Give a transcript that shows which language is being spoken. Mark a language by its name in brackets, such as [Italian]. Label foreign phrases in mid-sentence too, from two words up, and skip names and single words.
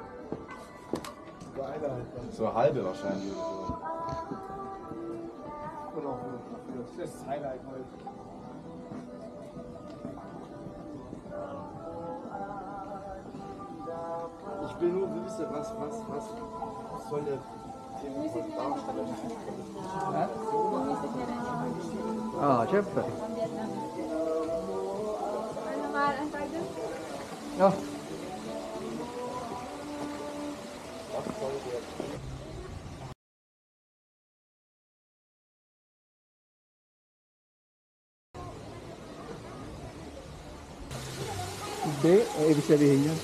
[German] So eine halbe wahrscheinlich oder so. Das ist das Highlight heute. Ich will nur wissen, was soll der Film darstellen? [Filipino] Ah, syempre. Ano nga, ang tawag doon? Oh. Hindi, ibig sabihin yun.